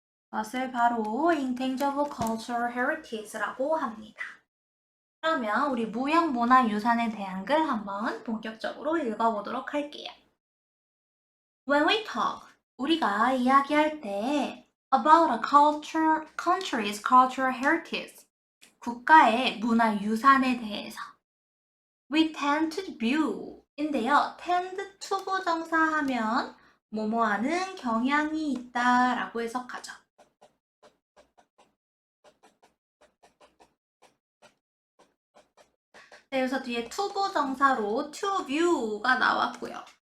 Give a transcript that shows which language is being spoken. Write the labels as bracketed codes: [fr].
[ko] 그것을 바로 Intangible Cultural Heritage라고 합니다. 그러면 우리 무형 문화유산에 대한 글 한번 본격적으로 읽어보도록 할게요. [en] When we talk, [ko] 우리가 이야기할 때 [en] about a country's cultural heritage, [ko] 국가의 문화유산에 대해서 [en] we tend to view [ko] 인데요. tend to 부정사하면 뭐뭐하는 경향이 있다 라고 해석하죠. 네, 그래서 뒤에 to 부정사로 to view가 나왔고요.